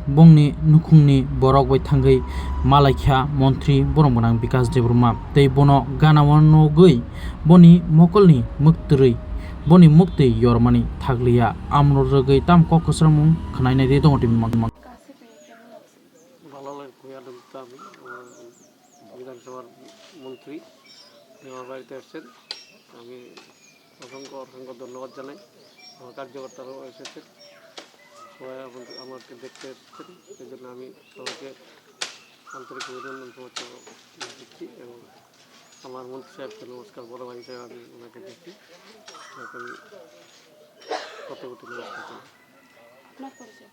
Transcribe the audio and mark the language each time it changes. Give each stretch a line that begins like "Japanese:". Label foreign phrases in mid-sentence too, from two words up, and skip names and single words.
Kok Borok: बंनि नुखुंनि बरक बै थांगै मालायख्या मन्त्री बरमगोनां बिकास देब्रमा तै बनो गानावानो गै बनि मकलनि मुक्तरै बनि मुक्ति यरमानि थागलिया आमनो रगै ताम ककसरामु खनायनाय दे दङ टिम मा
Bangla: ভালো লাগে আমি বিধানসভার মন্ত্রী আমার বাড়িতে এসেছেন আমি অসংখ্য ধন্যবাদ জানাই আমার কার্যকর্তারাও এসেছেন সবাই আমাকে দেখতে এসেছেন সেই জন্য আমি সবাইকে আন্তরিক অভিনন্দন শুভেচ্ছা দিচ্ছি এবং আমার মন্ত্রী সাহেবকে নমস্কার বড় ভাই হিসেবে আমি ওনাকে দেখি আমি কত কোটি নমস্কার জানাই।